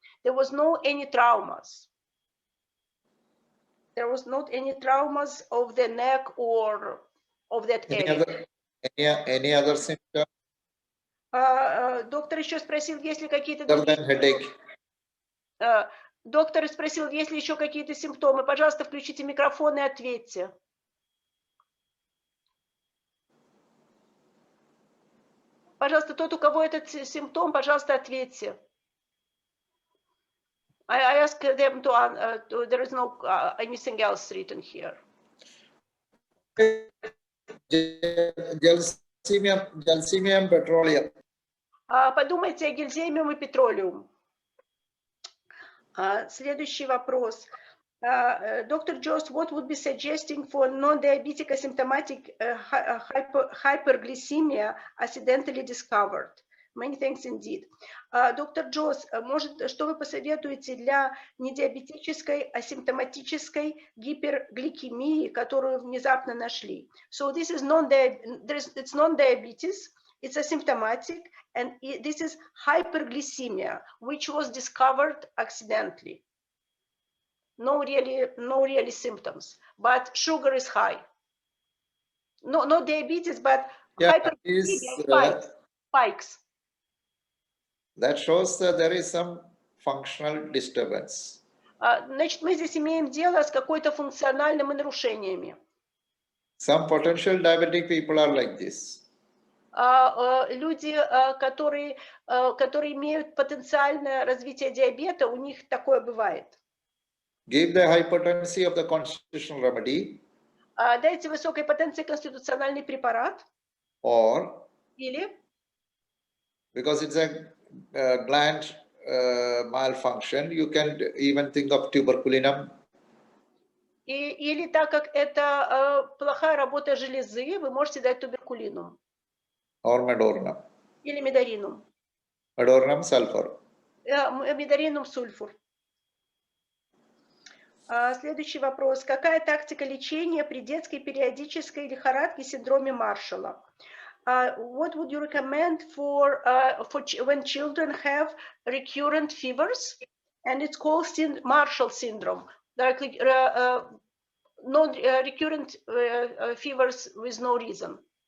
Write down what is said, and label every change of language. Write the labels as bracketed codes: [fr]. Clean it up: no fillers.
[en] There was no any traumas. There was not any traumas of the neck or of that area. Any other symptom? [ru] Доктор еще спросил, есть ли какие-то [en] headache. [ru] Доктор спросил, есть ли еще какие-то симптомы. Пожалуйста, включите микрофон и ответьте. Пожалуйста, тот, у кого этот симптом, пожалуйста, ответьте. [en] I ask them to, there is no anything else written here. Gelsemium petroleum. [ru] Подумайте о гельземиум и петролиум. Следующий вопрос. Dr. [en] Joss, what would be suggesting for non-diabetic asymptomatic hyperglycemia accidentally discovered? Many thanks indeed. [ru] Доктор Джос, может, что вы посоветуете для недиабетической асимптоматической гипергликемии, которую внезапно нашли? [en] So this is it's non-diabetes, it's asymptomatic, and this is hyperglycemia, which was discovered accidentally. No really symptoms, but sugar is high. No diabetes, but hyperglycemia spikes. That shows that there is some functional disturbance. [ru] Значит, мы здесь имеем дело с какой-то функциональными нарушениями. [en] Some potential diabetic people are like this. [ru] Люди, которые имеют потенциальное развитие диабета, у них такое бывает. [en] Give the high potency of the constitutional remedy. [ru] Дайте высокой потенции конституциональный препарат. [en] Or, [ru] Или, [en] because it's a gland malfunction, you can even think of tuberculinum. [ru] или так как это плохая работа железы, вы можете дать туберкулинум. [en] Or medornum. [ru] Или медоринум. [en] Medornum sulfur. [ru] Медоринум сульфур. Следующий вопрос. Какая тактика лечения при детской периодической лихорадке синдроме Маршалла? [en] What would you recommend for when children have recurrent fevers, and it's called Marshall syndrome, like non-recurrent fevers with no reason?